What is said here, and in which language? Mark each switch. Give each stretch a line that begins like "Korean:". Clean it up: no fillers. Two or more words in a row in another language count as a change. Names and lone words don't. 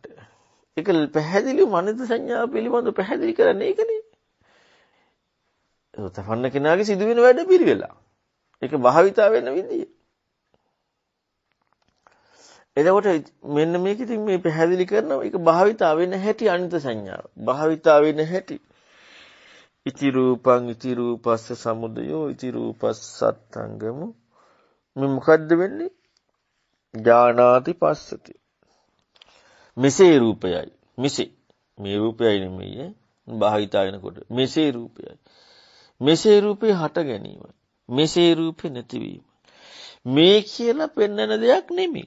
Sinhala: ඒක පැහැදිලිව අනිත්‍ය සංඥාව පිළිබඳව පැහැදිලි කරන්නේ ඒකනේ. සෝතාපන්න කෙනාගේ සිදුවෙන වැඩ පිළිවෙලා. ඒක භාවිතා වෙන විදිය. එතකොට මෙන්න මේක ඉතින් මේ පැහැදිලි කරනවා ඒක භාවිතා වෙන හැටි අනිත්‍ය සංඥාව. භාවිතා වෙන හැටි.
Pali: ඉති රූපං ඉති රූපස්ස සමුදයෝ ඉති රූපස්සත්තංගම
Sinhala: මේ මොකද්ද වෙන්නේ?
Pali: ඥානාති පස්සති.
Sinhala: මෙසේ රූපයයි. මෙසේ මේ රූපයයි නෙමෙයි භාවිතා වෙනකොට. මෙසේ රූපයයි. මෙසේ රූපේ හට ගැනීම. මෙසේ රූපේ නැතිවීම. මේ කියලා පෙන්වන දෙයක් නෙමෙයි.